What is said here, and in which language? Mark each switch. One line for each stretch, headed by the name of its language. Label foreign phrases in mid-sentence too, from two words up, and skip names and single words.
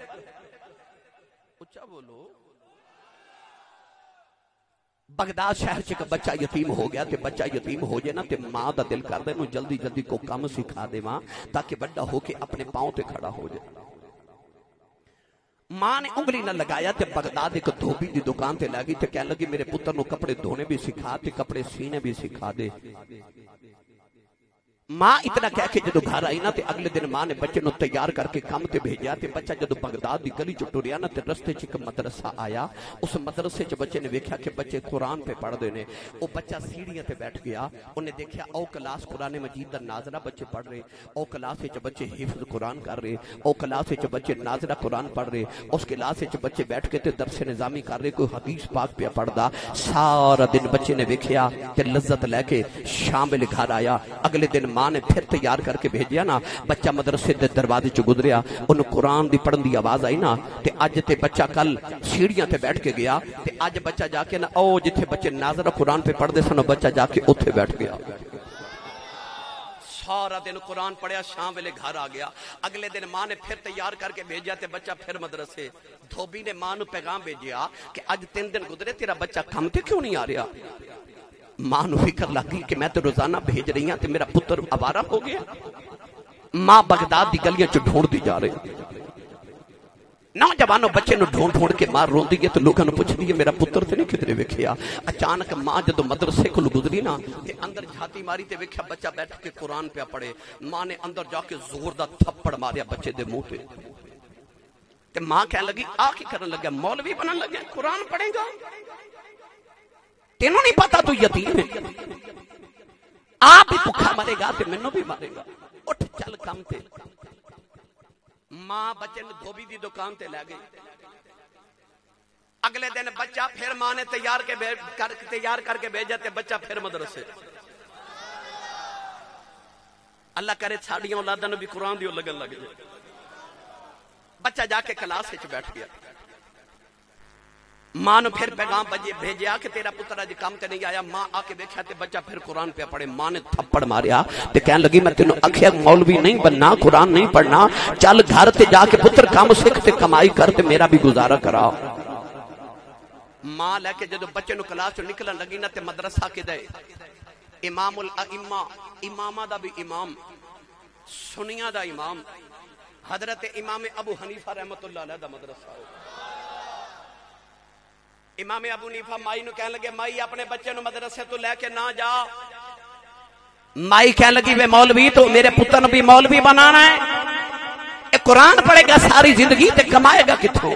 Punjabi: اچھا بولو بغداد شہر چ ایک بچہ یتیم ہو گیا تے بچہ یتیم ہو جائے نا تے ماں دا دل کر دے نو جلدی جلدی کو کم سکھا دے ماں تاکہ بڑا ہو کے اپنے پاؤں تے کھڑا ہو جائے ماں نے انگلی نہ لگایا تے بغداد ایک دھوبی دی دکان تے لگی تے کہنے لگی میرے پتر نو کپڑے دھونے بھی سکھا تے کپڑے سینے بھی سکھا دے ماں اتنا کہہ کے جدو گھر آئی نا تے اگلے دن ماں نے بچے نو تیار کر کے کام تے بھیجا تے بچہ جدو بغداد دی گلی چ ٹریا نا تے رستے چ ایک مدرسہ آیا اس مدرسے چ بچے نے ویکھیا کہ بچے قرآن پہ پڑھ دے نے او بچہ سیڑھیاں تے بیٹھ گیا انہیں دیکھیا او کلاس قرآن مجید دا ناظرہ بچے پڑھ رہے او کلاس چ بچے حفظ قرآن کر رہے او کلاس چ بچے ناظرہ قرآن پڑھ رہے اس کلاس چ بچے بیٹھ کے تے درس نظامی کر رہے کوئی حدیث پاک پہ پڑھدا سارا دن بچے نے ویکھیا تے لذت لے کے شام ویلے گھر آیا اگلے دن ماں نے پھر تیار کر کے بھیجیا نا بچہ مدرسے دے دروازے چ گزریا انہوں قرآن دی پڑھن دی آواز آئی نا تے اج تے بچہ کل سیڑھیاں تے بیٹھ کے گیا تے اج بچہ جا کے نا او جتھے بچے ناظرہ قرآن پہ پڑھ دے سن بچہ جا کے اوتھے بیٹھ گیا سارا دن قرآن پڑھیا شام ویلے گھر آ گیا اگلے دن ماں نے پھر تیار کر کے بھیجیا تے بچہ پھر مدرسے دھوبی نے ماں نو پیغام بھیجیا کہ اج 3 دن گزرے تیرا بچہ کم تے کیوں نہیں آ رہا ماں نو فکر لگی کہ میں تو روزانہ بھیج رہی ہوں تے میرا پتر آوارہ ہو گیا ماں بغداد دی گلیاں چ ڈھونڈ دی جا رہی نوجوانوں بچے نو ڈھونڈ ڈھونڈ کے ماں روندی ہے تو لوگوں نے پوچھ دی میرا پتر تے نہیں کدھر ویکھیا اچانک ماں جدو مدرسے کول گزری نا تے اندر جھاتی ماری تے ویکھیا بچہ بیٹھ کے قرآن پہ پڑھے ماں نے اندر جا کے زور دا تھپڑ ماریا بچے دے منہ تے ماں کہنے لگی آ کی کرن لگا مولوی بنن لگا قرآن پڑھے گا تینوں نہیں پتا تو یتیم ہے آپ بھی بھوکا مرے گا تے مینوں بھی مارے گا اٹھ چل کام تے ماں بچے نے دھوبی دی دکان تے لے گئی اگلے دن بچہ پھر ماں نے تیار کر کے بھیجا تے بچہ پھر مدرسے اللہ کرے ساڑیاں اولاداں نوں بھی قرآن دی لگن لگ جائے بچہ جا کے کلاس وچ بیٹھ گیا ماں نے پھر پیغام بھیجیا کہ تیرا پتر اج کام تے نہیں آیا ماں آ کے دیکھا تے بچہ پھر قرآن پہ پڑھے ماں نے تھپڑ ماریا تے کہنے لگی میں تینوں آکھیا مولوی نہیں بننا قرآن نہیں پڑھنا چل گھر تے جا کے پتر کام سکھ تے کمائی کر تے میرا بھی گزارا کرا ماں لے کے جدو بچے نو کلاس چ نکلن لگی نا تے مدرسہ کدے امام الائمہ امامہ دا بھی امام سنیاں دا امام حضرت امام ابو حنیفہ
Arabic: رحمت اللہ علیہ
Punjabi: دا مدرسہ امام ابو حنیفہ مائی نو کہنے لگے مائی اپنے بچے نو مدرسے تو لے کے نہ جا. مائی کہنے لگی وے مولوی تو میرے پتر نو بھی مولوی بنانا ہے, قرآن پڑھے گا ساری زندگی تے کمائے گا کتھوں.